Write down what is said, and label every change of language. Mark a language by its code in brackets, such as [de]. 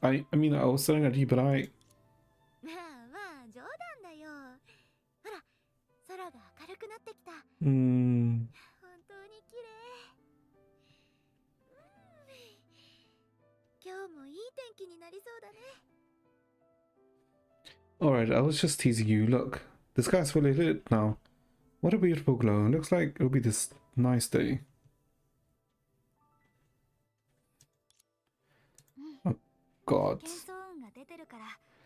[en] I mean, I was staring at you, but I... [ja] まあまあ冗談だよほら空が明るくなってきた Hmm. 本当に綺麗今日もいい天気になりそうだね [en] Alright, I was just teasing you. Look, the sky's fully lit now. What a beautiful glow. Looks like it'll be this nice day. Oh, God. [ja] 幻想音が出てるから